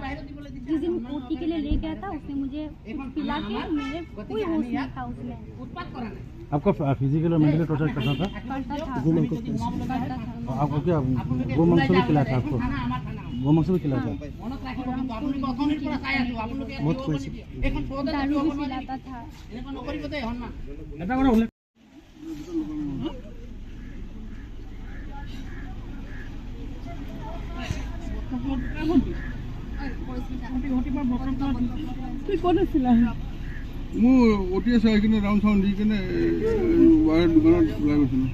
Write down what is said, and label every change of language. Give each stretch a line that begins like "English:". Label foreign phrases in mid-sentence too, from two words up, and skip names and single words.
Hindi: जिस दिन ओटी के लिए ले गया था उसने मुझे पिला के, मेरे कोई होश नहीं था उसमें। आपको फिजिकल और
English: mentally torture
Hindi: करता था? आपको क्या गो मांस भी खिलाया था? आपको गो मांस भी खिलाया था? दारू भी खिलाता था।
Assamese: ওটি আছে কিনে
English: round sound
Assamese: দি কিনে দোকানত ওলাই গৈছিলোঁ।